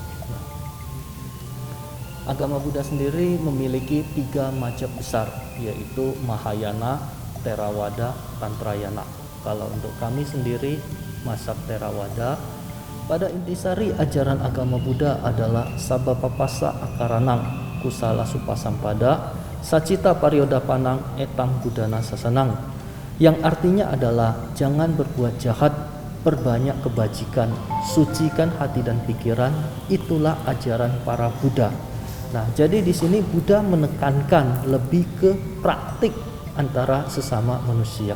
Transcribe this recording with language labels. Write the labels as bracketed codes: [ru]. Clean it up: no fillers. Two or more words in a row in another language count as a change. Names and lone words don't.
[id] Agama Buddha sendiri memiliki 3 mazhab besar, yaitu Mahayana, Theravada, Tantrayana. Kalau untuk kami sendiri, mazhab Theravada, pada intisari ajaran agama Buddha adalah [pi] Sabapapasa Akaranang, Kusala Supasampada, Sacita Pariodapanang, Etang Budana Sasanang, [id] yang artinya adalah jangan berbuat jahat, perbanyak kebajikan, sucikan hati dan pikiran. Itulah ajaran para Buddha. Nah, jadi di sini Buddha menekankan lebih ke praktik antara sesama manusia.